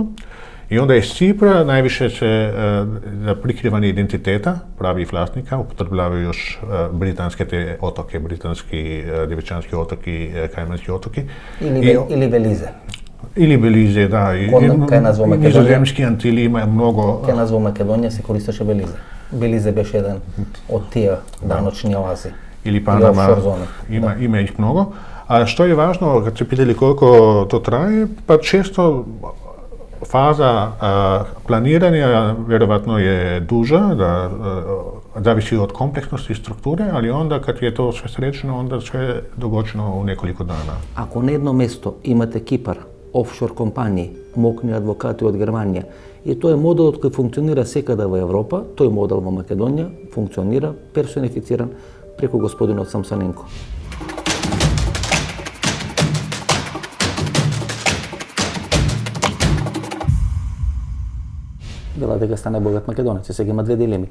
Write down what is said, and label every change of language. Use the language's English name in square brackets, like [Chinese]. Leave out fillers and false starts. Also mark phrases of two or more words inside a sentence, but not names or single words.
[Croatian] I onda iz Cipra najviše se za prikrivanje identiteta pravih vlasnika upotrebljavaju još britanske te otoke, britanski Djevičanski otoki, Kajmanski otoki. Ili Belize. Ili Belize, da. Nizozemski Antili ima mnogo... [Macedonian] Кај нас во Македонија се користеше Белизе. Белизе беше еден од тие даночни оази. [Croatian] Ili Panama, ima ih mnogo. A što je važno, kad se pitali koliko to traje, pa često faza planiranja vjerovatno je duža, da zavisi od kompleksnosti strukture, ali onda kad je to sve sređeno, onda sve dogođeno u nekoliko dana. [Macedonian] Ако на едно место имате Кипар, офшор компании, мокни адвокати од Германија, и тој е моделот кој функционира секаде во Европа, тој модел во Македонија функционира персонифициран преку господинот Самсоненко. Вела дека сте најбогат македонец, сега има две дилеми.